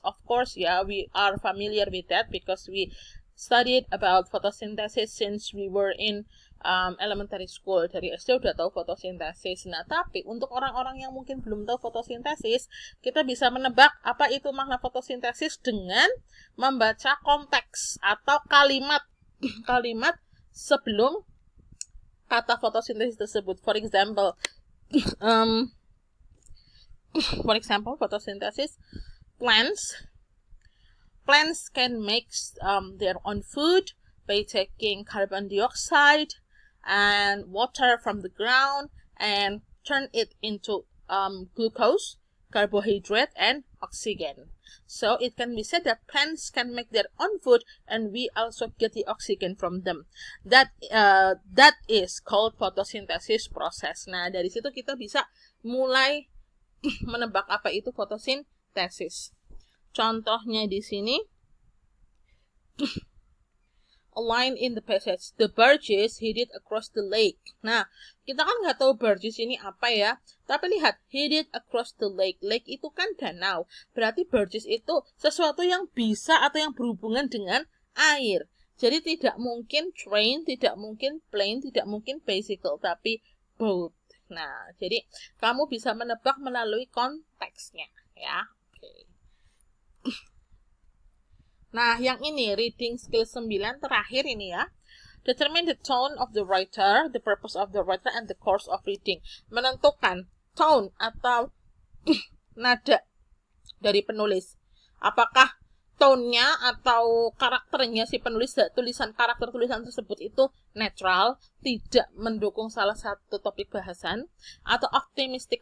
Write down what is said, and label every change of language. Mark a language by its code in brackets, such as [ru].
[en] Of course ya, we are familiar with that because we studied about photosynthesis since we were in elementary school. [id] Dari SD udah tahu fotosintesis. Nah, tapi untuk orang-orang yang mungkin belum tahu fotosintesis, kita bisa menebak apa itu makna fotosintesis dengan membaca konteks atau kalimat sebelum kata fotosintesis tersebut. [en] For example, photosynthesis, plants can make their own food by taking carbon dioxide and water from the ground and turn it into glucose, carbohydrate, and oxygen. So it can be said that plants can make their own food and we also get the oxygen from them. That is called photosynthesis process. [id] Nah, dari situ kita bisa mulai menebak apa itu fotosintesis. Contohnya di sini, [en] a line in the passage, the barges headed across the lake. [id] Nah, kita kan nggak tahu barges ini apa ya, tapi lihat, [en] headed across the lake. [id] Lake itu kan danau, berarti barges itu sesuatu yang bisa atau yang berhubungan dengan air. Jadi tidak mungkin train, tidak mungkin plane, tidak mungkin bicycle, tapi boat. Nah, jadi kamu bisa menebak melalui konteksnya ya. Oke. Nah, yang ini reading skill 9 terakhir ini ya. [en] Determine the tone of the writer, the purpose of the writer, and the course of reading. [id] Menentukan tone atau nada dari penulis. Apakah tone-nya atau karakternya si penulis, karakter tulisan tersebut itu netral, tidak mendukung salah satu topik bahasan, atau optimistik.